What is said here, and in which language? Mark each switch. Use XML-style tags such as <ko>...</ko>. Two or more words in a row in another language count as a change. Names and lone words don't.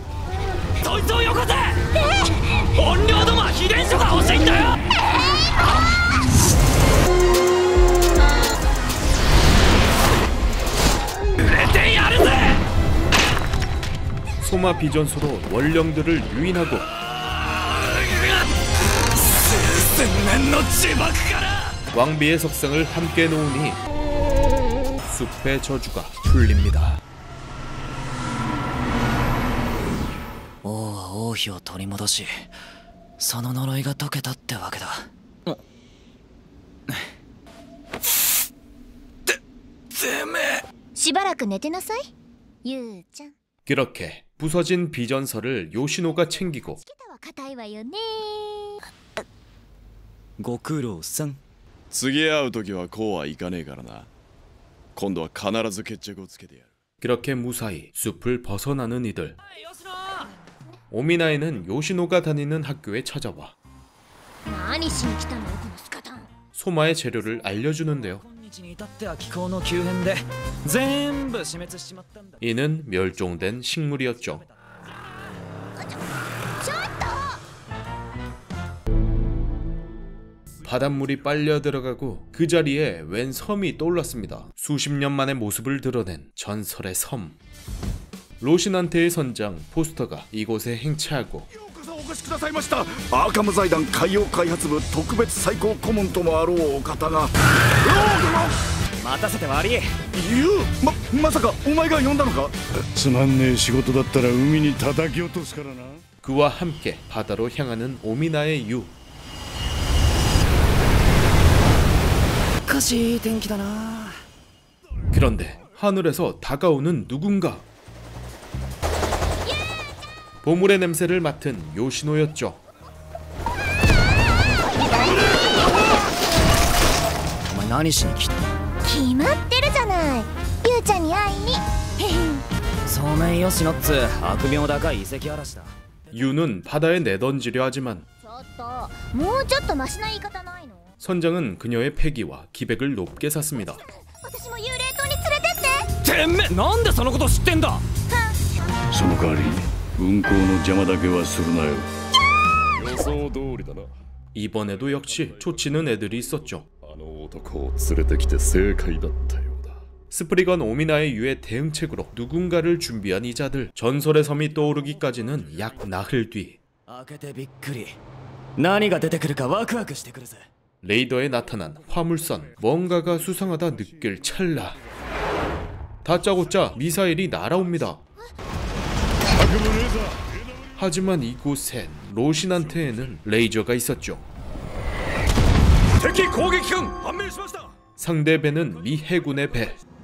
<ko>소마 비전서로 원령들을 유인하고 왕비의 석상을 함께 놓으니 숲의 저주가 풀립니다.</ko> <ja>王は王妃を取り戻しその呪いが解けたってわけだ。しばらく寝てなさい、ゆうちゃん。</ja> <ko>그렇게 부서진 비전설을 요시노가 챙기고</ko> <ja>硬いわよね。ご苦労さん。次会う時はこうはいかねえからな。今度は必ず決着をつけてやる。</ja> <ko>그렇게 무사히 숲을 벗어나는 이들. 오미나에는 요시노가 다니는 학교에 찾아와</ko> <ja>何しに来たのよこのスカタン。</ja> <ko>소마의 재료를 알려주는데요.</ko> <ja>今日に至っては気候の急変で全部死滅しちまったんだ。</ja> <ko>이는 멸종된 식물이었죠.</ko> <ja>ちょっと。</ja> <ko>바닷물이 빨려 들어가고 그 자리에 웬 섬이 떠올랐습니다. 수십 년 만의 모습을 드러낸 전설의 섬. 로신한테의 선장 포스터가 이곳에 행차하고</ko> <ja>お越しくださいました。アーカム財団海洋開発部特別最高顧問ともあろうお方が。待たせて悪い。まさかお前が呼んだのか。つまんねえ仕事だったら海に叩き落とすからな。</ja> <ko>그와 함께 바다로 향하는 오미나의 유.</ko> <ja>おかしい天気だな。</ja> <ko>그런데 하늘에서 다가오는 누군가. 보물의 냄새를 맡은 요시노였죠.</ko> <ja>お前何しに来た。決まってるじゃない。ゆうちゃんに会いに。そうめんよしのっつ悪名高い遺跡嵐だ。</ja> <ko>유는 바다에 내던지려 하지만</ko> <ja>ちょっともうちょっとマシな言い方ないの。</ja> <ko>선장은 그녀의 패기와 기백을 높게 샀습니다.</ko> <ja>私も幽霊島に連れてって。てめえなんでそのこと知ってんだ。その代わり運行の邪魔だけはするなよ。予想通りだな。</ja> <ko>이번에도 역시 초치는 애들이 있었죠.</ko> <ja>あの男を連れてきて正解だったようだ。</ja> <ko>스프리건 오미나의 유의 대응책으로 누군가를 준비한 이자들. 전설의 섬이 떠오르기까지는 약 나흘 뒤</ko> <ja>開けてびっくり。何が出てくるかワクワクしてくるぜ。</ja> <ko>레이더에 나타난 화물선. 뭔가가 수상하다 느낄 찰나 다짜고짜 미사일이 날아옵니다. 하지만 이곳엔 로신한테에는 레이저가 있었죠. 상대 배는 미 해군의 배.</ko>